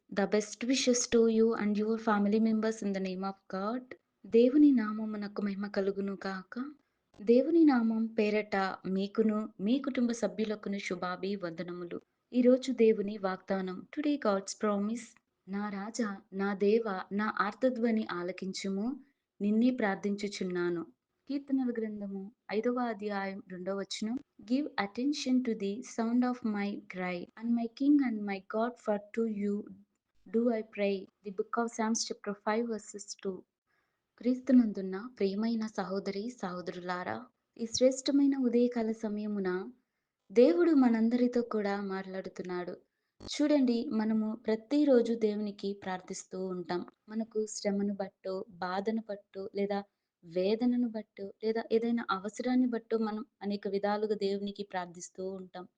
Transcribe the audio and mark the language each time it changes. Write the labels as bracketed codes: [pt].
[en] The best wishes to you and your family members in the name of God. [te] దేవుని నామమునకు మహిమ కలుగును గాక. దేవుని నామం పేరట మీకును, మీ కుటుంబ సభ్యులకును శుభాభివందనములు. ఈరోజు దేవుని వాగ్దానం. [en] Today God's promise. [te] నా రాజా, నా దేవ, నా ఆర్తధ్వని ఆలకించుము. నిన్నే ప్రార్థించుచున్నాను. కీర్తనల గ్రంథము 5వ అధ్యాయం 2వ వచనం. [en] Give attention to the sound of my cry, and my King and my God, for to you do I pray. The book of Psalms chapter 5 verses 2. [te] క్రీస్తునందున్న ప్రియమైన సహోదరి సహోదరులారా, ఈ శ్రేష్టమైన ఉదయకాల సమయమున దేవుడు మనందరితో కూడా మాట్లాడుతున్నాడు. చూడండి, మనము ప్రతిరోజు దేవునికి ప్రార్థిస్తూ ఉంటాం. మనకు శ్రమను బట్టో, బాధను బట్టో, లేదా వేదనను బట్టో, లేదా ఏదైనా అవసరాన్ని బట్టో మనం అనేక విధాలుగా దేవునికి ప్రార్థిస్తూ ఉంటాం.